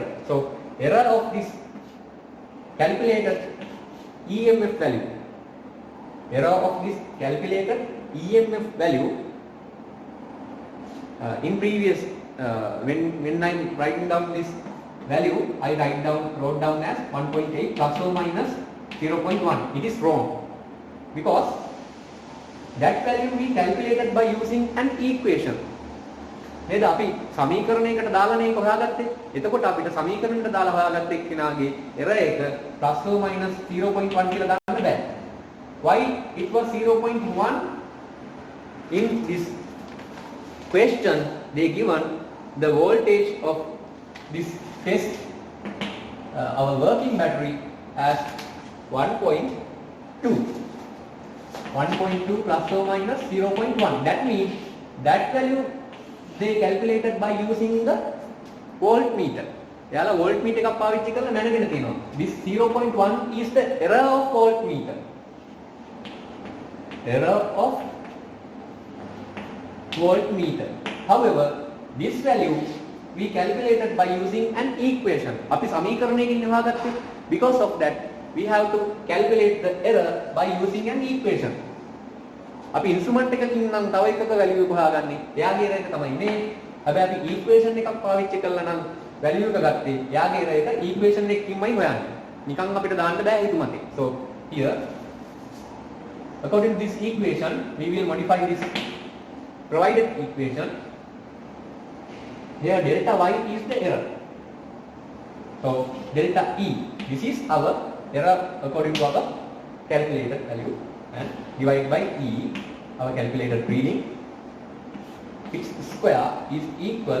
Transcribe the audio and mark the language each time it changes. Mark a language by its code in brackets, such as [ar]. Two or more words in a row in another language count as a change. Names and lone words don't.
[en] So error of this calculated EMF value, error of this calculated EMF value in previous when I'm writing down this value, I wrote down as 1.8 plus or minus 0.1. It is wrong because that value we calculated by using an equation. [si] නේද අපි සමීකරණයකට දාලා නේ හොයාගත්තේ. එතකොට අපිට සමීකරණයට දාලා හොයාගත්ත එක්කෙනාගේ error එක [en] plus or minus 0.1 [si] කියලා දාන්න බෑ. [en] Why it was 0.1? In this question they given the voltage of this test our working battery as 1.2 plus or minus 0.1. That means that value they calculated by using the voltmeter. [si] එයාලා voltmeter එකක් පාවිච්චි කරලා දැනගෙන තියෙනවා. [en] This 0.1 is the error of voltmeter. Error of voltmeter. However, this value we calculated by using an equation. [si] අපි සමීකරණයකින් හොයාගත්තේ. [en] Because of that we have to calculate the error by using an equation. [si] අපි ඉන්ස්ට්‍රුමන්ට් එකකින් නම් තව එකක වැලියු එක හොයාගන්නේ. එයාගේ error එක තමයි මේ. හැබැයි අපි equation එකක් පාවිච්චි කළා නම් වැලියු එක ගත්තේ. එයාගේ error එක equation එකකින්මයි හොයන්නේ. නිකන් අපිට දාන්න බෑ හිතු මතේ. [en] So here according to this equation we will modify this provided equation. Here delta y is the error. So delta E, this is our error according to our calculated value, and divided by E, our calculated reading, its square is equal.